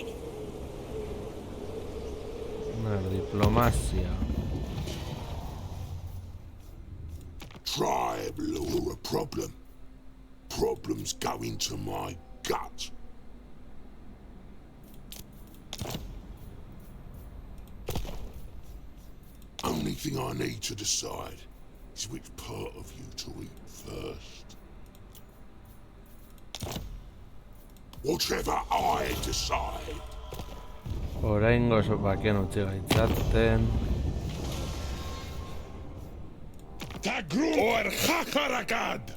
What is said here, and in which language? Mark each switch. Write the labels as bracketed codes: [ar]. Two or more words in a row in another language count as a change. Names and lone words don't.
[eu] Diplomazia. [en] Tribe are a problem. Problems go into my gut. Only thing I need to decide is which part of you to eat first. Whatever I decide. [eu] Oraingo bakean utzi gaitzaten. [en] Tagrum or Hakarakad.